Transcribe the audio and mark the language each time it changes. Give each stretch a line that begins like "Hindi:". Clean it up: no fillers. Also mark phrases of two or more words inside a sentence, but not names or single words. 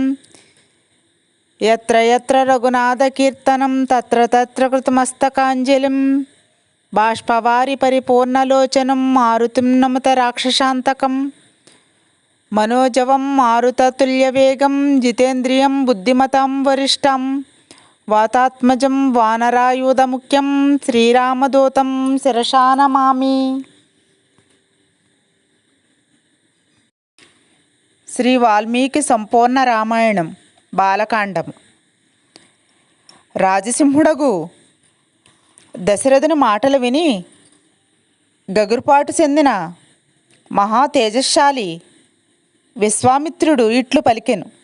Sanskrit: यत्र यत्र रघुनाथकीर्तनं तत्र तत्र कृतमस्तकाञ्जलिं बाष्पवारि परिपूर्णलोचनं मारुतिं नमत राक्षसान्तकं। मनोजवं मारुततुल्यवेगं जितेन्द्रियं बुद्धिमतां वरिष्ठं वातात्मजं वानरायुधमुख्यं श्रीरामदूतं शिरसा नमामि।
Telugu: శ్రీ వాల్మీకి సంపూర్ణ రామాయణం బాలకాండము. రాజసింహుడగు దశరథుని మాటలు విని గగుర్పాటు చెందిన మహా తేజశాలి విశ్వామిత్రుడు ఇట్లు పలికెను.